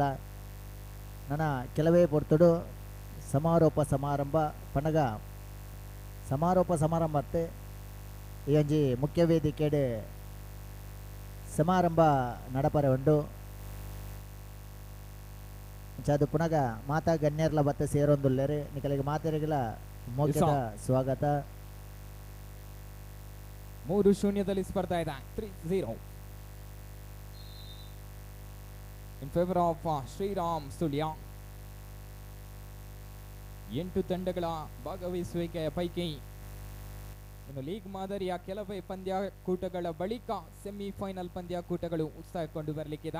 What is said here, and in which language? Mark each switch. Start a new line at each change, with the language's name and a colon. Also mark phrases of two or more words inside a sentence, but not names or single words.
Tulu: ನನ್ನ ಕೆಲವೇ ಪೊರ್ತುಡು ಸಮಾರೋಪ ಸಮಾರಂಭ ಪಣಗ ಸಮಾರೋಪ ಸಮಾರಂಭತ್ತೆ ಈ ಒಂಜಿ ಮುಖ್ಯ ವೇದಿಕೆಡೆ ಸಮಾರಂಭ ನಡಪರೆ ಉಂಡು. ಅದು ಪುನಗ ಮಾತಾ ಗಣ್ಯರ್ಲ ಬತ್ತ ಸೇರೊಂದುಲ್ಲೇರು ನಿಕಲಿಗೆ ಮಾತೆರೆಗಳ ಮೋಕ್ಯದ ಸ್ವಾಗತ.
Kannada: 3-0 ಸ್ಪರ್ಧಾ ಇದೆ.
English: 3-0 in favour of Shriram Sullia.
Kannada: 8 ತಂಡಗಳ ಭಾಗವಹಿಸುವಿಕೆಯ ಪೈಕಿ ಇನ್ನು ಲೀಗ್ ಮಾದರಿಯ ಕೆಲವೇ ಪಂದ್ಯಾಕೂಟಗಳ ಬಳಿಕ ಸೆಮಿಫೈನಲ್ ಪಂದ್ಯಾಕೂಟಗಳು ಉತ್ಸಾಹಗೊಂಡು ಬರಲಿಕ್ಕಿದೆ.